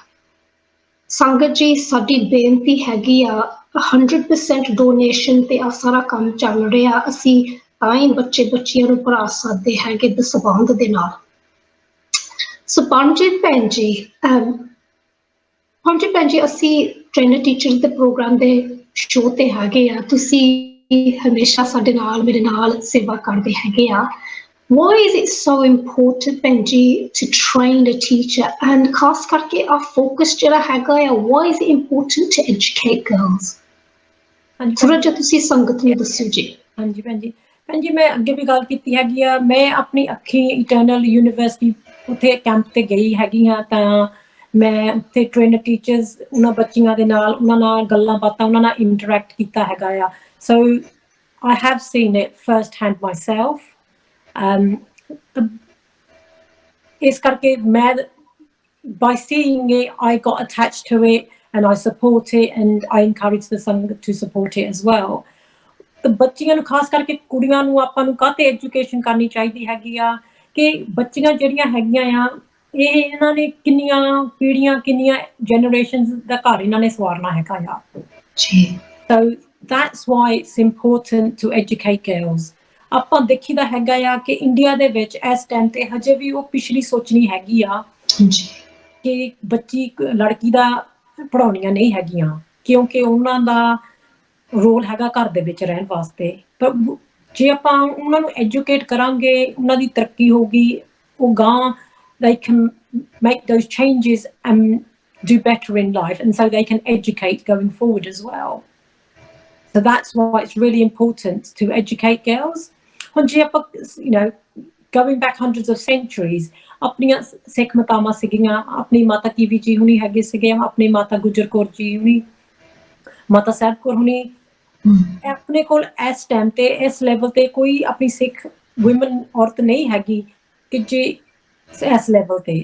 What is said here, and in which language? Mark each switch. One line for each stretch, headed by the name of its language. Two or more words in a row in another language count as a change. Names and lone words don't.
Punjabi: ਸੰਗਤ ਜੀ, ਸਾਡੀ ਬੇਨਤੀ ਹੈਗੀ ਆ 100% ਡੋਨੇਸ਼ਨ ਤੇ ਆ ਸਾਰਾ ਕੰਮ ਚੱਲ ਰਿਹਾ, ਅਸੀਂ ਤਾਂ ਹੀ ਬੱਚਿਆਂ ਨੂੰ ਪੜ੍ਹਾ ਸਕਦੇ ਹੈਗੇ ਦਸਵੰਧ ਦੇ ਨਾਲ। ਸੋ ਪਰਮਜੀਤ ਭੈਣ ਜੀ, ਅਸੀਂ
English: trainer teacher
Punjabi: ਦੇ ਪ੍ਰੋਗਰਾਮ ਦੇ ਸ਼ੋਅ ਤੇ ਹੈਗੇ ਆ, ਤੁਸੀਂ ਹਮੇਸ਼ਾ ਸਾਡੇ ਨਾਲ ਮੇਰੇ ਨਾਲ ਸੇਵਾ ਕਰਦੇ ਹੈਗੇ ਆ।
English: Why is it so important, Benji, to train a teacher?
Punjabi: And ਖਾਸ ਕਰਕੇ
English: our focus
Punjabi: ਜਿਹੜਾ ਹੈਗਾ ਆ,
English: why is it important to educate girls?
Punjabi: ਥੋੜਾ ਜਿਹਾ ਤੁਸੀਂ ਸੰਗਤ ਨੂੰ ਦੱਸਿਓ ਜੀ। ਹਾਂਜੀ ਭੈਣ ਜੀ, ਮੈਂ ਅੱਗੇ ਵੀ ਗੱਲ ਕੀਤੀ ਹੈਗੀ ਆ, ਮੈਂ ਆਪਣੀ ਅੱਖੀ ਇਟਰਨਲ ਯੂਨੀਵਰਸਿਟੀ ਉੱਥੇ ਕੈਂਪ ਤੇ ਗਈ ਹੈਗੀ ਹਾਂ, ਤਾਂ ਮੈਂ ਉੱਥੇ
English: trainer teachers
Punjabi: ਉਹਨਾਂ ਬੱਚੀਆਂ ਦੇ ਨਾਲ, ਉਹਨਾਂ ਨਾਲ ਗੱਲਾਂ ਬਾਤਾਂ, ਉਹਨਾਂ ਨਾਲ ਇੰਟਰੈਕਟ ਕੀਤਾ ਹੈਗਾ ਆ।
English: ਸੋ I have seen it first hand myself.
Punjabi: ਇਸ ਕਰਕੇ ਮੈਂ
English: by seeing it, I got attached to it and I support it and I encourage the Sangat to support it as well.
Punjabi: ਤੇ ਬੱਚੀਆਂ ਨੂੰ ਖਾਸ ਕਰਕੇ ਕੁੜੀਆਂ ਨੂੰ ਆਪਾਂ ਨੂੰ ਕਾਹਤੇ ਐਜੂਕੇਸ਼ਨ ਕਰਨੀ ਚਾਹੀਦੀ ਹੈਗੀ ਆ ਕਿ ਬੱਚੀਆਂ ਜਿਹੜੀਆਂ ਹੈਗੀਆਂ ਆ, ਇਹ ਇਹਨਾਂ ਨੇ ਕਿੰਨੀਆਂ ਪੀੜ੍ਹੀਆਂ, ਕਿੰਨੀਆਂ ਜਨਰੇਸ਼ਨਸ ਦਾ ਘਰ ਇਹਨਾਂ ਨੇ ਸਵਾਰਨਾ ਹੈਗਾ ਆ।
English: So that's why it's important to educate girls.
Punjabi: ਆਪਾਂ ਦੇਖੀਦਾ ਹੈਗਾ ਆ ਕਿ ਇੰਡੀਆ ਦੇ ਵਿੱਚ ਇਸ ਟਾਈਮ ਤੇ ਹਜੇ ਵੀ ਉਹ ਪਿਛਲੀ ਸੋਚਣੀ ਹੈਗੀ ਆ ਕਿ ਬੱਚੀ ਲੜਕੀ ਦਾ ਪੜ੍ਹਾਉਣੀਆਂ ਨਹੀਂ ਹੈਗੀਆਂ, ਕਿਉਂਕਿ ਉਹਨਾਂ ਦਾ ਰੋਲ ਹੈਗਾ ਘਰ ਦੇ ਵਿੱਚ ਰਹਿਣ ਵਾਸਤੇ। ਪਰ ਜੇ ਆਪਾਂ ਉਹਨਾਂ ਨੂੰ ਐਜੂਕੇਟ ਕਰਾਂਗੇ, ਉਹਨਾਂ ਦੀ ਤਰੱਕੀ ਹੋਊਗੀ, ਉਹ ਗਾਂ
English: they can make those changes and do better in life, and so they can educate going forward as well. So that's why it's really important to educate girls.
Punjabi: ਹੁਣ ਜੇ ਆਪਾਂ
English: going back hundreds of centuries,
Punjabi: ਆਪਣੀਆਂ ਸਿੱਖ ਮਾਤਾਵਾਂ ਸੀਗੀਆਂ, ਆਪਣੀ ਮਾਤਾ ਕੀਵੀ ਜੀ ਹੁਣੀ ਹੈਗੇ ਸੀਗੇ, ਆਪਣੀ ਮਾਤਾ ਗੁਜਰ ਕੌਰ ਜੀ ਹੁਣੀ, ਮਾਤਾ ਸਾਹਿਬ ਕੌਰ ਹੁਣੀ, ਆਪਣੇ ਕੋਲ ਇਸ ਟਾਈਮ ਤੇ ਇਸ ਲੈਵਲ ਤੇ ਕੋਈ ਆਪਣੀ ਸਿੱਖ ਵੂਮਨ ਔਰਤ ਨਹੀਂ ਹੈਗੀ ਕਿ ਜੇ ਇਸ ਲੈਵਲ ਤੇ।